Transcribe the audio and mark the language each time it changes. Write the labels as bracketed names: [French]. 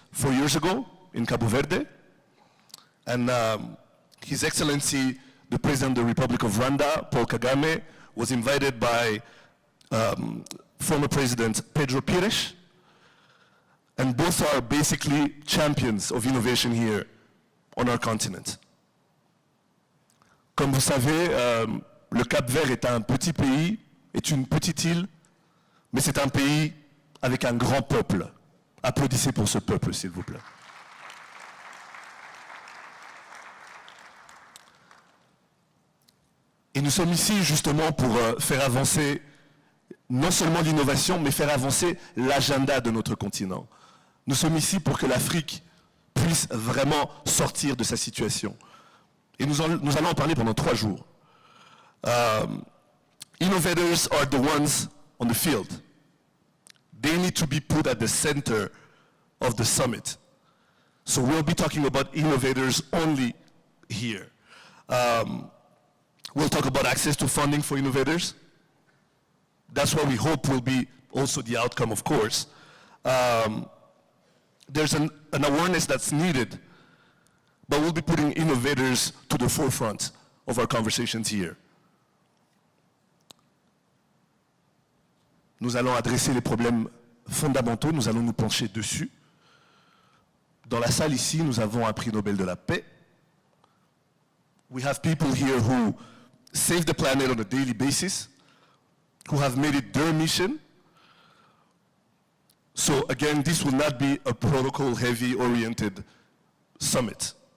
[English] 4 years ago in Cabo Verde. And His Excellency, the President of the Republic of Rwanda, Paul Kagame, was invited by former President Pedro Pires. And both are basically champions of innovation here on our continent. [French] Comme vous savez, le Cap-Vert est un petit pays, est une petite île, mais c'est un pays avec un grand peuple. Applaudissez pour ce peuple, s'il vous plaît. Et nous sommes ici justement pour faire avancer non seulement l'innovation, mais faire avancer l'agenda de notre continent. Nous sommes ici pour que l'Afrique puisse vraiment sortir de sa situation. Et nous allons en parler pendant 3 jours. [English] Innovators are the ones on the field. They need to be put at the center of the summit. So we'll be talking about innovators only here. We'll talk about access to funding for innovators. That's what we hope will be also the outcome, of course. There's an awareness that's needed, but we'll be putting innovators to the forefront of our conversations here. [French] Nous allons adresser les problèmes fondamentaux, nous allons nous pencher dessus. Dans la salle ici, nous avons un prix Nobel de la paix. [English] We have people here who save the planet on a daily basis, who have made it their mission. So again, this will not be a protocol-heavy oriented summit.